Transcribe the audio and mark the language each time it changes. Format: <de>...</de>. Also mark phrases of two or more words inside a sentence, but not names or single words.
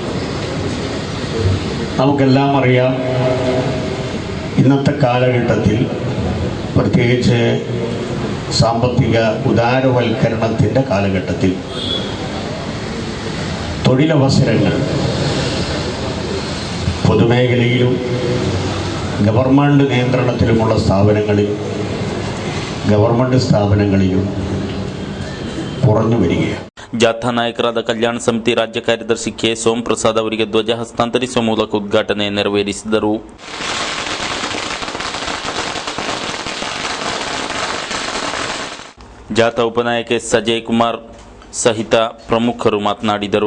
<ml>നമുക്കെല്ലാം അറിയാം, ഇന്നത്തെ കാലഘട്ടത്തിൽ പ്രത്യേകിച്ച് സാമ്പത്തിക ഉദാരവൽക്കരണത്തിൻ്റെ കാലഘട്ടത്തിൽ തൊഴിലവസരങ്ങൾ പൊതുമേഖലയിലും ഗവൺമെൻറ് നിയന്ത്രണത്തിലുമുള്ള സ്ഥാപനങ്ങളിൽ, ഗവൺമെൻറ് സ്ഥാപനങ്ങളിലും കുറഞ്ഞു വരികയാണ്.</ml> <kn>ಜಾಥಾ ನಾಯಕರಾದ ಕಲ್ಯಾಣ ಸಮಿತಿ ರಾಜ್ಯ ಕಾರ್ಯದರ್ಶಿ ಕೆ ಸೋಮ್ ಪ್ರಸಾದ್ ಅವರಿಗೆ ಧ್ವಜ ಹಸ್ತಾಂತರಿಸುವ ಮೂಲಕ ಉದ್ಘಾಟನೆ ನೆರವೇರಿಸಿದರು. ಜಾಥಾ ಉಪನಾಯಕ ಎಸ್ ಅಜಯ್ ಕುಮಾರ್ ಸಹಿತ ಪ್ರಮುಖರು ಮಾತನಾಡಿದರು.</kn>